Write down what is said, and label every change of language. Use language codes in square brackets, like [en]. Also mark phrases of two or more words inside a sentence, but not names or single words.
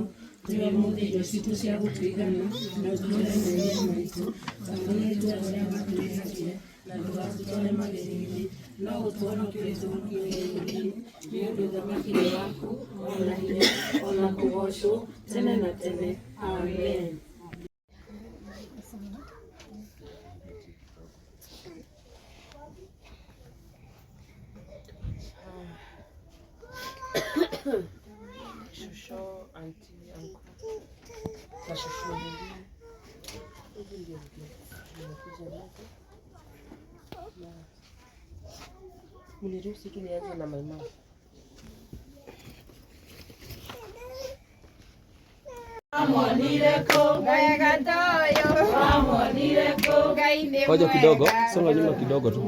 [ki] Tiwe mũthĩ indo citũ cia gũtũigana na ũtũũre mehia maitũ ta ũrĩa ithuĩ arĩa matwĩhĩtie na ndũgatũtware magerio-inĩ no ũtũhonokie tũũru-inĩ nĩ ũndũ ũthamaki nĩ waku ona hinya ona kũgocwo tene na tene. Amen. [sw] Shosho, auntie, uncle. Na shosho mwingine. Hivi ndio nimekuja nazo. Na mniruhusu tu nianze na [en] my mom. [sw] Ngoja kidogo, songa nyuma kidogo tu.